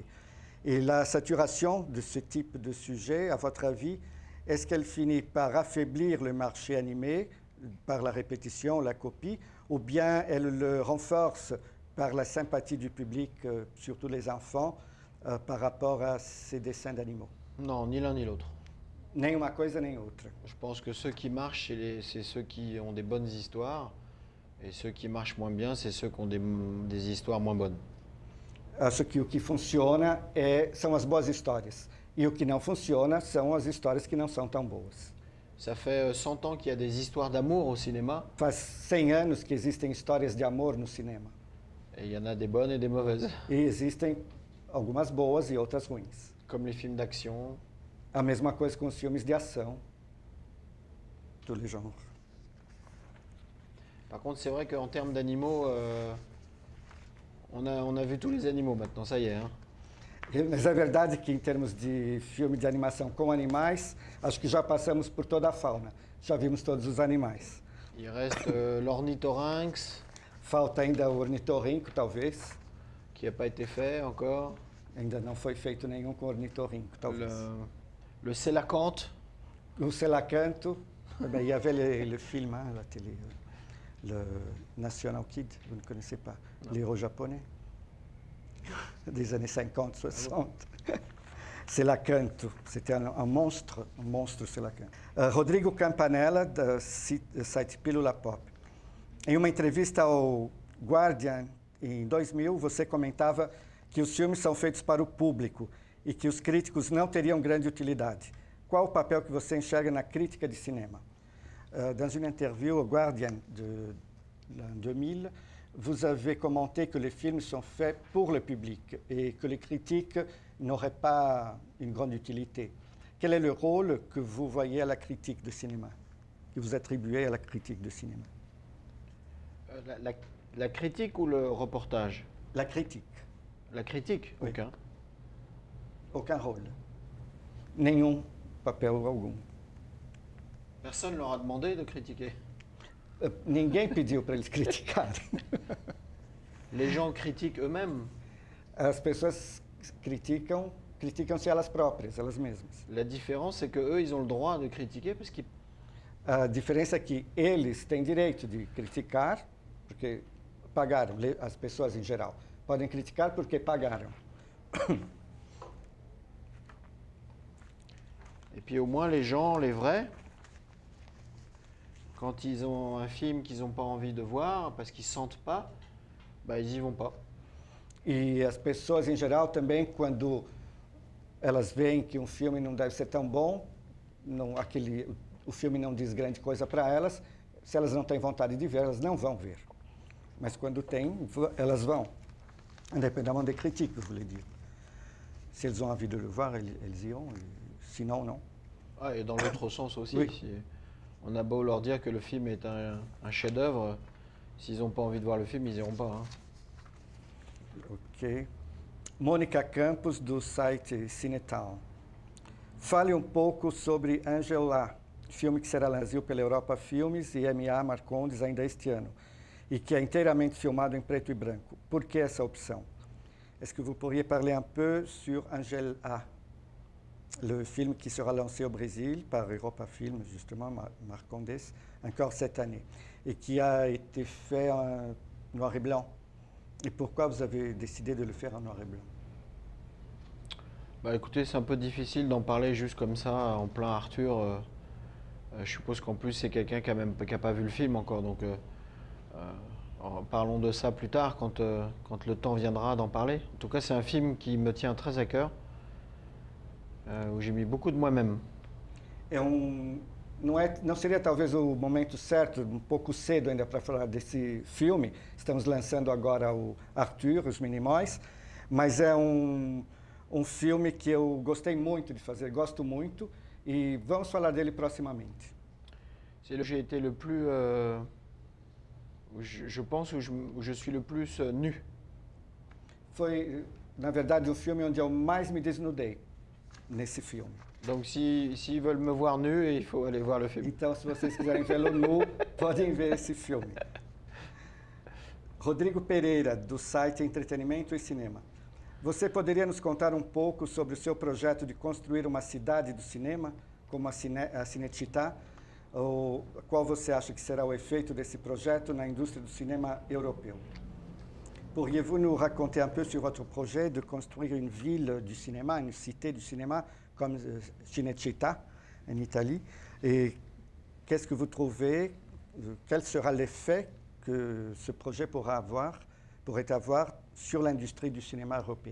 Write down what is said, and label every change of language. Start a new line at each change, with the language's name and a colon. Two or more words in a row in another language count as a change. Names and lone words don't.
French: Et la saturation de ce type de sujet, à votre avis, est-ce qu'elle finit par affaiblir le marché animé par la répétition, la copie, ou bien elle le renforce par la sympathie du public, surtout les enfants, par rapport à ces dessins d'animaux? Non, ni l'un ni l'autre.
Portuguese: Nem uma coisa nem outra.
French: Je pense que ceux qui marchent, c'est ceux qui ont des bonnes histoires, et ceux qui marchent moins bien, c'est ceux qui ont des histoires moins bonnes.
Portuguese: Acho que o que funciona são as boas histórias. E o que não funciona são as histórias que não são tão boas.
French: Ça fait 100 ans qu'il y a des histoires d'amour au cinéma.
Portuguese: Faz 100 anos que existem histórias de amor no cinema.
French: Et il y en a des bonnes et des mauvaises.
Portuguese: E existem algumas boas e outras ruins.
French: Comme les films d'action.
Portuguese: A mesma coisa com os filmes de ação.
French: Tous les genres. Par contre, c'est vrai qu'en termes d'animaux, on a vu tous les animaux maintenant, ça y est. Hein.
Portuguese: Mas é verdade que em termos de filme de animação com animais, acho que já passamos por toda a fauna. Já vimos todos os animais.
French: Il reste l'ornithorynx.
Portuguese: Falta ainda o ornitorrinco, talvez.
French: Qui n'a pas été fait encore.
Portuguese: Ainda não foi feito nenhum com ornitorrinco, talvez.
French: Le sélacanthe.
Portuguese: O selacanto.
French: Il y avait le film à la télé, le National Kid, vous ne connaissez pas, l'héros japonais des années 50, 60. C'est Lacanto. C'était
Portuguese: um monstro,
French: c'est Lacanto.
Portuguese: Rodrigo Campanella, do site Pílula Pop. Em uma entrevista ao Guardian, em 2000, você comentava que os filmes são feitos para o público e que os críticos não teriam grande utilidade. Qual o papel que você enxerga na crítica de cinema?
French: Dans une interview au Guardian de l'an 2000, vous avez commenté que les films sont faits pour le public et que les critiques n'auraient pas une grande utilité. Quel est le rôle que vous voyez à la critique de cinéma, que vous attribuez à la critique de cinéma? La critique ou le reportage? La critique. La critique, Oui. aucun. Aucun rôle.
Portuguese: Nenhum papel algum.
French: Personne ne leur a demandé de critiquer.
Portuguese: Ninguém pediu para eles criticarem.
French: Les gens critiquent eux-mêmes.
Portuguese: As pessoas criticam-se elas próprias, elas mesmas.
French: La différence, c'est qu'eux, ils ont le droit de critiquer parce qu'ils
Portuguese: A diferença é que eles têm direito de criticar, porque pagaram, as pessoas em geral. Podem criticar porque pagaram.
French: Et puis au moins les gens, les vrais, quand ils ont un film qu'ils n'ont pas envie de voir parce qu'ils ne sentent pas, bah, ils n'y vont pas.
Portuguese: E as pessoas em geral também, quando elas veem que um filme não deve ser tão bom, o filme não diz grande coisa para elas, se elas não têm vontade de ver, elas não vão ver. Mas quando têm, elas vão.
French: Indépendamment des critiques, je voulais dire. Si elles ont envie de le voir, elles iront, sinon, non. Ah, et dans l'autre sens aussi. Oui. On a beau leur dire que le film est un chef-d'œuvre, s'ils n'ont pas envie de voir le film, ils n'iront pas. Hein. Ok.
Portuguese: Mônica Campos, do site Cinetown. Fale um pouco sobre Angela, filme que será lançado pela Europa Filmes e MA Marcondes ainda este ano, e que é inteiramente filmado em preto e branco. Por que essa opção?
French: Est-ce que vous pourriez parler un peu sur Angel A, le film qui sera lancé au Brésil par Europa Films, justement, Marcondes, encore cette année, et qui a été fait en noir et blanc. Et pourquoi vous avez décidé de le faire en noir et blanc? Bah écoutez, c'est un peu difficile d'en parler juste comme ça, en plein Arthur. Je suppose qu'en plus c'est quelqu'un qui n'a pas vu le film encore, donc parlons de ça plus tard quand le temps viendra d'en parler. En tout cas, c'est un film qui me tient très à cœur, où j'ai mis beaucoup de moi-même.
Portuguese: Não seria talvez o momento certo, um pouco cedo ainda para falar desse filme. Estamos lançando agora o Arthur, Os Minimóis, mas é um filme que eu gostei muito de fazer, gosto muito, e vamos falar dele proximamente.
French: C'est là où j'ai été le plus, je pense, où je suis le plus nu.
Portuguese: Foi, na verdade, o filme onde eu mais me desnudei nesse filme.
French: Donc s'ils veulent me voir nu, il faut aller voir le film.
Portuguese: Então, se vocês quiserem vê-lo nu, podem ver esse filme. Rodrigo Pereira, do site Entretenimento e Cinema. Você poderia nos contar um pouco sobre o seu projeto de construir uma cidade do cinema, como a Cinecittà? Ou qual você acha que será o efeito desse projeto na indústria do cinema europeu?
French: Pourriez-vous nous raconter un peu sur votre projet de construire une ville du cinéma, une cité du cinéma, comme Cinecittà en Italie? Et qu'est-ce que vous trouvez, quel sera l'effet que ce projet pourrait avoir sur l'industrie du cinéma européen?